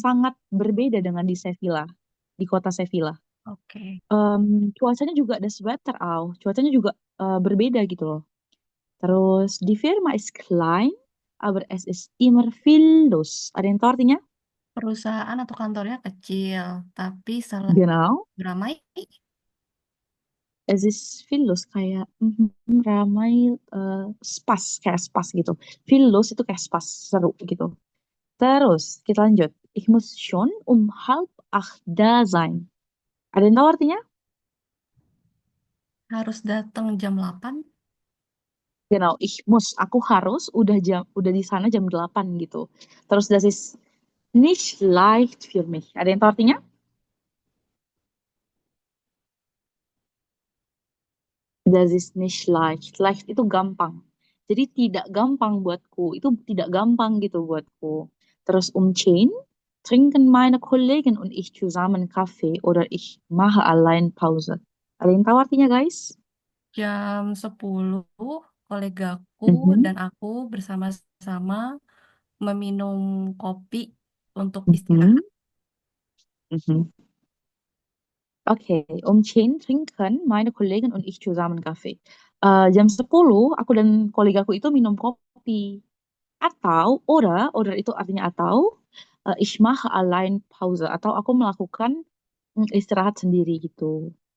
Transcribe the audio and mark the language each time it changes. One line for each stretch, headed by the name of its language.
Indonesian: sangat berbeda dengan di Sevilla, di kota Sevilla. oke. Cuacanya juga
German: das Wetter auch.
Indonesian: Cuacanya juga berbeda gitu loh.
German: Terus die Firma ist klein, aber es ist immer viel los.
Indonesian: Ada yang tahu artinya? Perusahaan atau kantornya kecil, tapi selalu
German: Genau.
Indonesian: ramai.
German: Es ist viel los
Indonesian: kayak ramai spas kayak spas gitu.
German: Viel los
Indonesian: itu kayak spas seru gitu. Terus kita lanjut.
German: Ich muss schon um 7:30 da sein.
Indonesian: Ada yang tahu artinya? Harus datang jam 8.
German: Genau, ich muss.
Indonesian: Aku harus udah di sana jam 8 gitu.
German: Terus das ist nicht leicht für mich.
Indonesian: Ada yang tahu artinya?
German: Das ist nicht leicht. Leicht
Indonesian: itu gampang. Jadi tidak gampang buatku. Itu tidak gampang gitu buatku.
German: Terus 10 trinken meine Kollegen und ich zusammen Kaffee oder ich mache allein Pause.
Indonesian: Ada yang tahu artinya, guys? Jam 10, kolegaku Mhm, dan aku bersama-sama meminum kopi untuk mhm, istirahat. mhm.
German: Okay, 10 trinken meine Kollegen und ich zusammen Kaffee.
Indonesian: Jam 10, aku dan kolegaku itu minum kopi. Atau, oder itu artinya atau,
German: ich mache allein Pause.
Indonesian: Atau aku melakukan istirahat sendiri gitu.